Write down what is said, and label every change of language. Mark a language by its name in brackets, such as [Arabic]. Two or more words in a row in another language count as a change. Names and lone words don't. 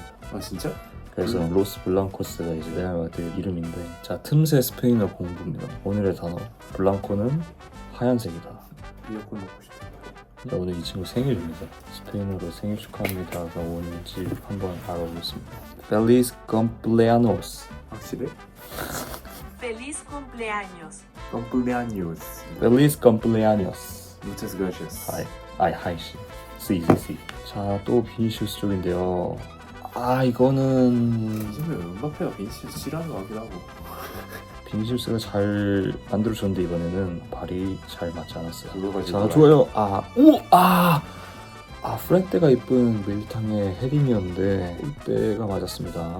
[Korean] 아 진짜? 그래서 로스 블랑코스가 이제 레알 마드리드 이름인데, 자, 틈새 스페인어 공부입니다. 오늘의 단어 블랑코는 하얀색이다. 미역국 먹고 싶다. 자, 오늘 이 친구 생일입니다. 스페인어로 생일 축하합니다가 뭔지 한번 알아보겠습니다. [Spanish] Feliz cumpleaños. [Korean] 확실해? [Spanish] Feliz cumpleaños. Cumpleaños. Feliz cumpleaños. Muchas gracias. [Korean] 하이씨. C. 자, 또 비니시우스 쪽인데요. 이거는 요즘에 음바페가 빈치스 싫어하는 것 같기도 하고. 비니시우스가 잘 만들어줬는데 이번에는 발이 잘 맞지 않았어요. 그거가지고 자, 좋아요. 프레테가 이쁜 밀탕의 헤딩이었는데 골대가 맞았습니다.